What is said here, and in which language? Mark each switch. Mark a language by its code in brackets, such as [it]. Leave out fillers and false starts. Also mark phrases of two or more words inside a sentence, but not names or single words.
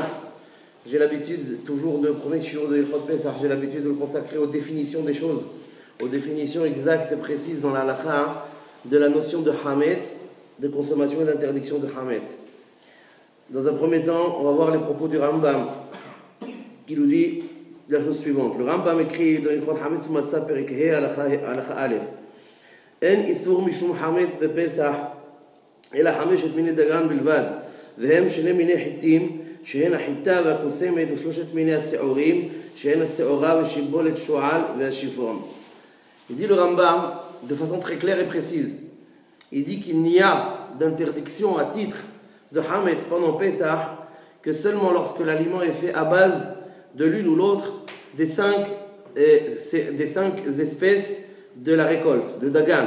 [fr] J'ai l'habitude toujours de premier shiur de [he] הלכות פסח, [fr] j'ai l'habitude de le consacrer aux définitions des choses, aux définitions exactes et précises dans la halakha de la notion de Hametz, de consommation et d'interdiction de Hametz. Dans un premier temps, on va voir les propos du Rambam qui nous dit la chose suivante. Le Rambam écrit dans [he] הלכות חמץ מצה פרק ה הלכה א. אין איסור משום חמץ בפסח אלא חמשת מיני דגן בלבד, והם שני מיני חיטים, שהן החיטה והקוסמת ושלושת מיני השעורים, שהן השעורה ושיבולת שועל והשיפון. [fr] Il dit le Rambam de façon très claire et précise. Il dit qu'il n'y a d'interdiction à titre de Hametz pendant Pesach que seulement lorsque l'aliment est fait à base de l'une ou l'autre des cinq espèces de la récolte, de Dagan.